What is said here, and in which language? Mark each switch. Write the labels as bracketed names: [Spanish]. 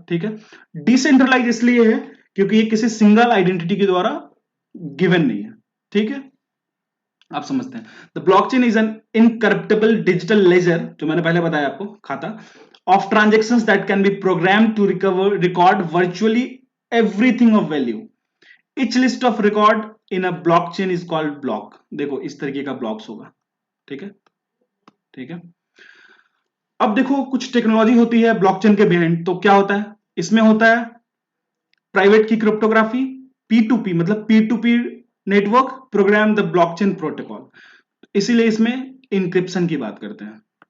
[Hindi] ठीक है, डिसेंट्रलाइज इसलिए है क्योंकि ये किसी सिंगल आइडेंटिटी के द्वारा गिवन नहीं है। ठीक है, आप समझते हैं, [English] the blockchain is an incorruptible digital ledger, [Hindi] जो मैंने पहले बताया आपको खाता, [English] of transactions that can be programmed to record virtually everything of value. Each list of record in a blockchain is called block। [Hindi] देखो इस तरीके का ब्लॉक्स होगा। ठीक है, ठीक है, अब देखो कुछ टेक्नोलॉजी होती है ब्लॉकचेन के बिहाइंड, तो क्या होता है, इसमें होता है प्राइवेट की क्रिप्टोग्राफी, P2P मतलब P2P network [English] program the blockchain protocol, [Hindi] इसीलिए इसमें इंक्रिप्शन की बात करते हैं।